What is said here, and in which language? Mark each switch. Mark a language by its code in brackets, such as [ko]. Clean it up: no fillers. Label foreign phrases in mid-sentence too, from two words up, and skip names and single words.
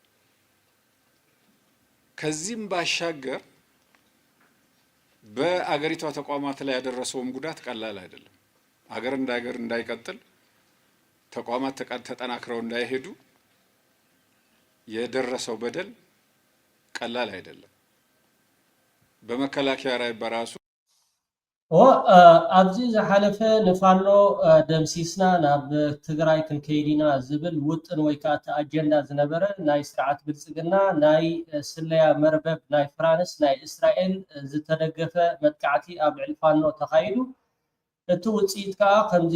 [am] ከዚህም ባሻገር በአገሪቷ ተቋማት ላይ ያደረሰውም ጉዳት ቀላል አይደለም። አገር እንዳይቀጥል ተቋማት ተጠናክረው እንዳይሄዱ የደረሰው በደል ቀላል አይደለም። በመከላከያ ላይ በራሱ [ti] ኣብዚ ዝሓለፈ ንፋኖ ደምሲስና ናብ ትግራይ ክንከይዲና ዝብል ውጥን ወይ ከዓ ኣጀንዳ ዝነበረ ናይ ስርዓት ብልፅግና ናይ ስለያ መርበብ ናይ ፍራንስ ናይ እስራኤል ዝተደገፈ መጥቃዕቲ ኣብ ልዕሊ ፋኖ ተኻይዱ እቲ ውፅኢት ከዓ ከምዚ